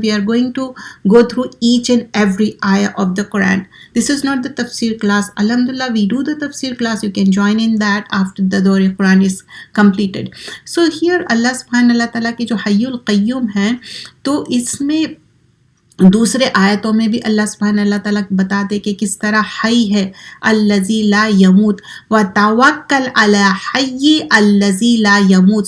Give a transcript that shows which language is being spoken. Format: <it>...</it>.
<en>We are going to go through each and every آیا of the Quran. This is not the tafsir class. Alhamdulillah, we do the tafsir class. You can join in that after the Dawr Quran is completed. So here</en> <ur>Allah subhanahu wa ta'ala کی جو حی القیوم ہے، تو اس میں دوسرے آیتوں میں بھی اللہ سبحانہ اللہ تعالیٰ بتاتے کہ کس طرح حی ہے</ur> <ar>الذی لا یموت وتوکل علی حی الذی لا یموت.</ar>